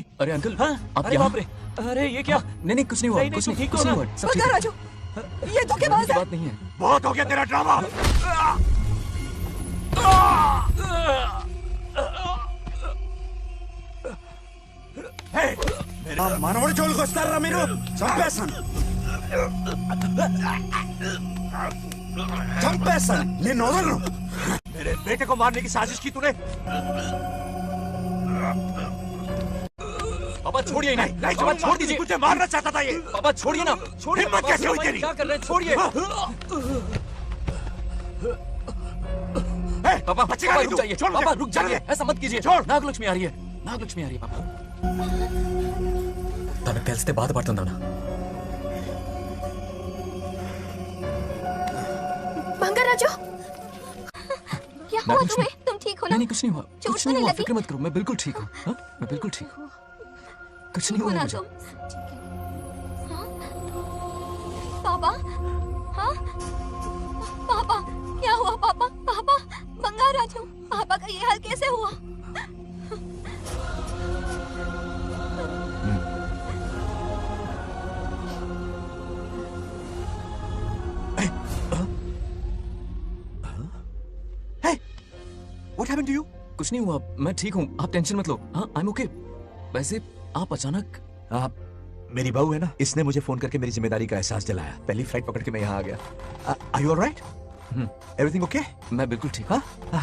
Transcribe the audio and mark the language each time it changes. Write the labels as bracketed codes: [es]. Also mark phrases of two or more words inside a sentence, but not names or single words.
[hi] अरे अंकल, हाँ? आप अरे यहाँ? बाप रे, अरे ये क्या? नहीं कुछ नहीं हुआ. नहीं, कुछ तुम नहीं, ठीक हो कुछ ना? नहीं हुआ. सब ठीक है. బంగారాజు, ये धोखेबाज है. बात नहीं है. बहुत हो गया तेरा ड्रामा. [te] మనవడి జోలికి వస్తారా మీరు? చంపేస్తాను చంపేస్తాను, నేను వదలను. [hi] मेरे बेटे को मारने की साजिश की तूने. पापा छोड़िए. नहीं पापा छोड़ दीजिए. तुझे मारना चाहता था ये. पापा छोड़िए ना. छोड़िए. हिम्मत कैसे हुई तेरी? क्या कर रहे हैं? छोड़िए. पापा बचेगा रुक जाइए. पापा रुक जाइए. ऐसा मत कीजिए. नागलक्ष्मी आ रही है. नागलक्ष्मी आ रही है. [te] पापा తనకు తెలిస్తే బాధపడుతుందా? బంగారాజు, [hi] क्या हुआ तुम्हें? तुम ठीक हो ना? नहीं कुछ नहीं हुआ. चोट कुछ नहीं हुआ. लगी? फिक्र मत करो. मैं बिल्कुल ठीक हूँ. मैं बिल्कुल ठीक हूँ. कुछ नहीं हुआ मुझे. पापा, हाँ पापा, क्या हुआ पापा? पापा, बंगाराजू, पापा का ये हाल कैसे हुआ? [en] What happened to you? [hi] कुछ नहीं हुआ. मैं ठीक हूँ. आप टेंशन मत लो. हाँ, [en] I'm okay. [hi] वैसे आप अचानक. मेरी बहू है ना, इसने मुझे फोन करके मेरी जिम्मेदारी का एहसास दिलाया. पहली फ्लाइट पकड़ के मैं यहाँ आ गया. [en] Are you all right? Everything okay? [hi] मैं बिल्कुल ठीक. हाँ?